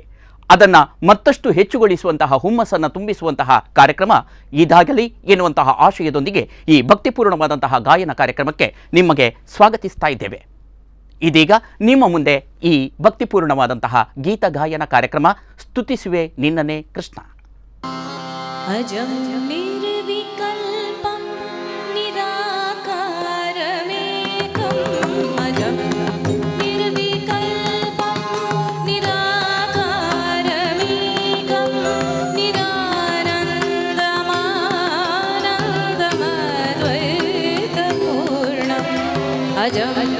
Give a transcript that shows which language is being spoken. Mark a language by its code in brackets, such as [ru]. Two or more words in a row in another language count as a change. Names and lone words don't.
[kn] ಅದನ್ನು ಮತ್ತಷ್ಟು ಹೆಚ್ಚುಗೊಳಿಸುವಂತಹ ಹುಮ್ಮಸ್ಸನ್ನು ತುಂಬಿಸುವಂತಹ ಕಾರ್ಯಕ್ರಮ ಇದಾಗಲಿ ಎನ್ನುವಂತಹ ಆಶಯದೊಂದಿಗೆ ಈ ಭಕ್ತಿಪೂರ್ಣವಾದಂತಹ ಗಾಯನ ಕಾರ್ಯಕ್ರಮಕ್ಕೆ ನಿಮಗೆ ಸ್ವಾಗತಿಸ್ತಾ ಇದ್ದೇವೆ. ಇದೀಗ ನಿಮ್ಮ ಮುಂದೆ ಈ ಭಕ್ತಿಪೂರ್ಣವಾದಂತಹ ಗೀತ ಗಾಯನ ಕಾರ್ಯಕ್ರಮ ಸ್ತುತಿಸುವೆ ನಿನ್ನನೇ ಕೃಷ್ಣ. [sa] ಅಜಂ ನಿರ್ವಿಕಲ್ಪಂ ನಿರಾಕಾರಮೇಕಂ ಅಜಂ ನಿರ್ವಿಕಲ್ಪಂ ನಿರಾಕಾರಮೇಕಂ ನಿರಾನಂದಮಾನಂದಮದ್ವೈತಪೂರ್ಣಂ ಅಜಂ